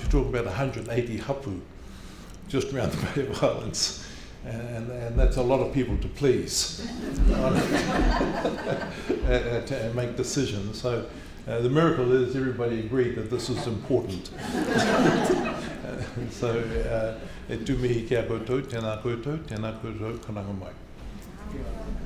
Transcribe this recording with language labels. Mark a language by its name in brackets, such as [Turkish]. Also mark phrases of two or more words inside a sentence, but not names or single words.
[English] You talk about 180 hapu just around the Bay of Islands. And that's a lot of people to please to make decisions. So the miracle is everybody agreed that this is important. [Māori] E tu mihi kia koutou, tēnā koutou, karanga mai.